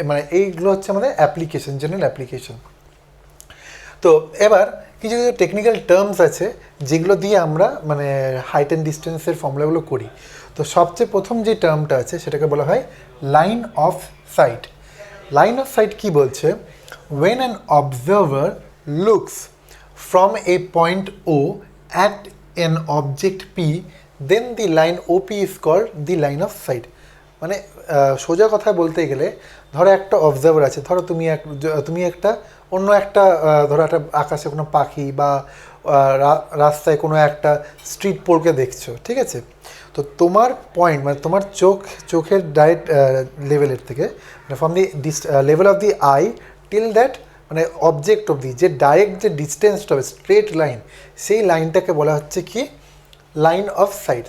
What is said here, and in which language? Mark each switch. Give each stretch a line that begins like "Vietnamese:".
Bangla: এইগুলো হচ্ছে আমাদের অ্যাপ্লিকেশন, জেনারেল অ্যাপ্লিকেশন। তো এবার কিছু কিছু টেকনিক্যাল টার্মস আছে যেগুলো দিয়ে আমরা হাইট অ্যান্ড ডিস্টেন্সের ফর্মুলাগুলো করি। তো সবচেয়ে প্রথম যে টার্মটা আছে সেটাকে বলা হয় line of sight. Line of sight কী বলছে?
English: when an observer looks from a point O at an object P, then the line OP is called the line of sight.
Bangla: সোজা কথা বলতে গেলে, ধরো একটা অবজার্ভার আছে, ধরো তুমি একটা অন্য একটা ধরো একটা আকাশে কোনো পাখি বা রাস্তায় কোনো একটা স্ট্রিট পোলকে দেখছো, ঠিক আছে? তো তোমার পয়েন্ট তোমার চোখের ডাইরেক্ট লেভেলের থেকে
English: from the level of the
Bangla: I till that object of the যে ডাইরেক্ট যে ডিস্টেন্সটা হবে, স্ট্রেট লাইন, সেই লাইনটাকে বলা হচ্ছে কি? Line of sight.